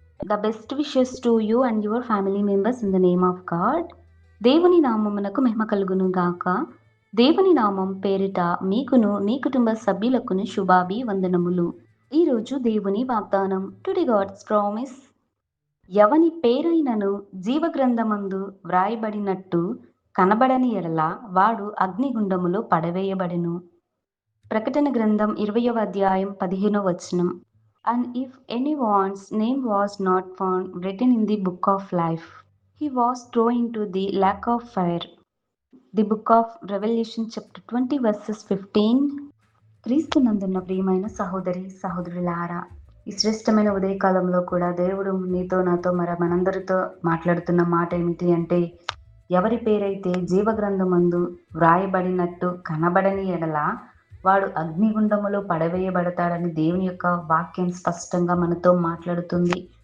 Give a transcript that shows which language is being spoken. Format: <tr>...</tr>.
<en>The best wishes to you and your family members in the name of God.</en> <te>దేవుని నామమునకు మహిమ కలుగును గాక. దేవుని నామం పేరిట మీకును మీ కుటుంబ సభ్యులకును శుభాభివందనములు. ఈరోజు దేవుని వాగ్దానం.</te> <en>Today God's promise.</en> <te>ఎవని పేరైనను జీవగ్రంథమందు వ్రాయబడినట్టు కనబడని ఎడల వాడు అగ్నిగుండములో పడవేయబడెను. ప్రకటన గ్రంథం 20వ అధ్యాయం 15వ వచనం.</te> <en>And if anyone's name was not found written in the book of life, he was thrown into the lake of fire. The book of Revelation chapter 20 verses 15.</en> <te>క్రీస్తు నందున్న ప్రియమైన సహోదరి సహోదరులారా, ఈ శ్రేష్టమైన ఉదయకాలంలో కూడా దేవుడు నీతో నాతో మనందరితో మాట్లాడుతున్న మాట ఏమిటి అంటే, ఎవరి పేరైతే జీవగ్రంథమందు వ్రాయబడినట్టు కనబడని ఎడల వాడు అగ్నిగుండములో పడవేయబడతాడని దేవుని యొక్క వాక్యం స్పష్టంగా మనతో మాట్లాడుతుంది.</te>